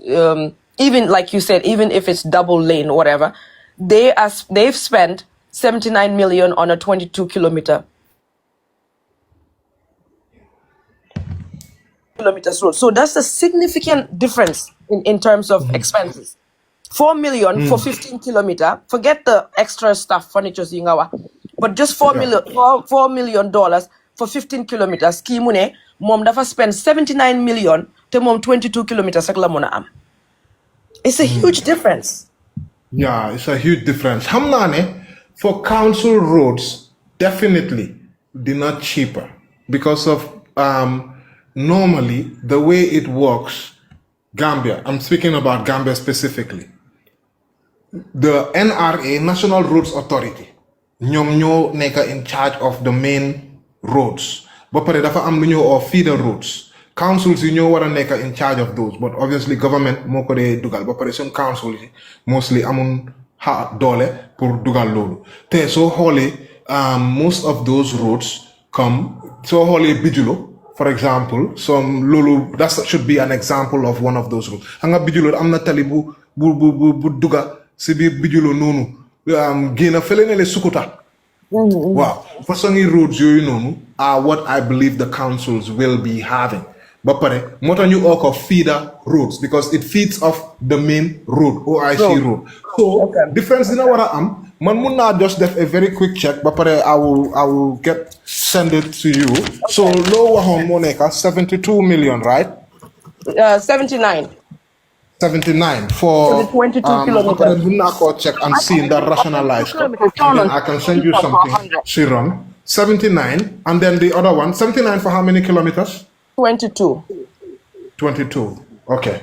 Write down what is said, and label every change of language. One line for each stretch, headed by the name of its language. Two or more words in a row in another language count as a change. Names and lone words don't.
English: Even like you said, even if it's double lane or whatever, they've spent $79 million on a 22 kilometers road. So that's a significant difference in terms of expenses. $4 million for 15 kilometers. Forget the extra stuff, furniture, but just $4 million for 15 kilometers.
Wolof: Kii mu ne mom dafa spend $79 million te mom 22 kilometers ak la mona am.
English: It's a huge difference. Yeah, it's a huge difference.
Wolof: Xam naa ne
English: for council roads, definitely they're not cheaper because of normally the way it works, Gambia, I'm speaking about Gambia specifically. The NRA, National Roads Authority,
Wolof: ñoom ñoo nekk
English: in charge of the main roads.
Wolof: Ba pare dafa am lu ñoo
English: or feeder roads.
Wolof: Councils yi ñoo war a nekk
English: in charge of those, but obviously government
Wolof: moo ko dee dugal. Ba pare
English: some councils
Wolof: yi mostly amun doole pour dugal loolu te soo xoolee
English: most of those roads come
Wolof: soo xoolee Bijulo
English: for example some
Wolof: loolu
English: that should be an example of one of those roads
Wolof: xam nga Bijulo am na tali bu duga si biir Bijulo noonu génn fële ne le Sukuta waaw façon roads yooyu noonu
English: are what I believe the councils will be having
Wolof: ba pare moo tax ñu oo ko
English: feeder roads because it feeds off the main road OIC road so difference
Wolof: dina war a am man mun naa
English: just def a very quick check
Wolof: ba pare
English: I will send it to you so
Wolof: loo waxoon moo nekk
English: 72 million right 79 79 for 22 kilometers. Check and see that rationalized. And then I can send you something. Shiron, 79, and then the other one, 79 for how many kilometers? 22. 22. Okay.